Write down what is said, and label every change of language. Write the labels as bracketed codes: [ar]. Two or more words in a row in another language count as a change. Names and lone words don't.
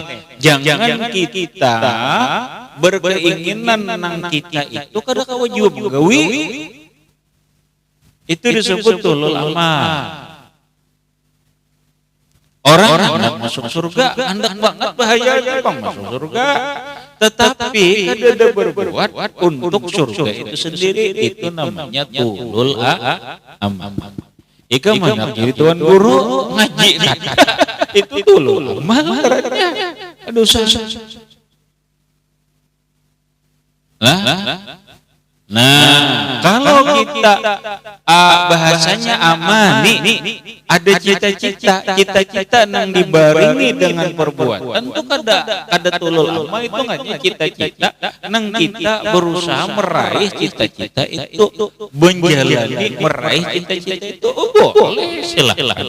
[bjn] Jangan kita berkeinginan nang kita itu kada kewajiban gawi. [id] Itu disebut [ar] tulul amal. [id] Orang hendak masuk surga, hendak banget bahayanya bang masuk surga, tetapi kada berbuat untuk surga itu sendiri, itu namanya [ar] tulul amal. [id] Ika mana jadi tuan guru ngaji itu [ar] tulul amal [id] caranya. Aduh Nah, kalau kita bahasanya amani, ada cita-cita nang dibarengi dengan perbuatan, itu kada [ar] tulul amal, [id] itu nganya cita-cita nang kita berusaha meraih cita-cita itu, menjalani meraih cita-cita itu, boleh silakan.